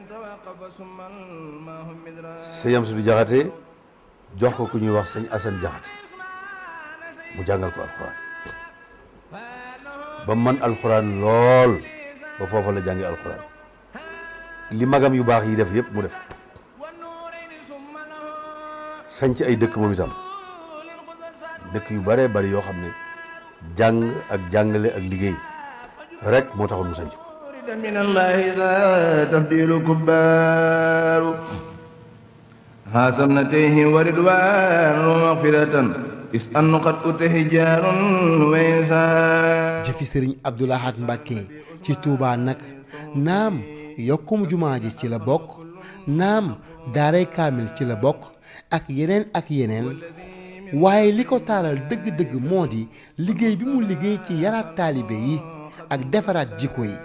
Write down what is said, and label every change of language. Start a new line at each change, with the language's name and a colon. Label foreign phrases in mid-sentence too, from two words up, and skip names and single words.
Wolof: sëñ Amsatu Jaxate jox ko ku ñuy wax sëñ Asan Jaxate mu jàngal ko alxuraan ba man alxuraan lool ba foofa la jàngi alxuraan li magam yu baax yi def yëpp mu def sanc ay dëkk moom itam dëkk yu bare bari yoo xam ne jàng ak jàngale ak liggéey rek moo taxoon mu sanc
Arabic: من الله ذا تفضيل كبار حسنته وردوان ومغفرة إذ أن قد أته جار وإنسان.
Wolof: jëfi Sëriñ Abdoul Ahad Mbacké ci Touba nag naam yokkum jumaa ji ci la bokk naam daaray kaamil ci la bokk ak yeneen waaye li ko taaral dëgg-dëgg moo di liggéey bi mu liggéey ci yaraat taalibe yi ak defaraat jikko yi.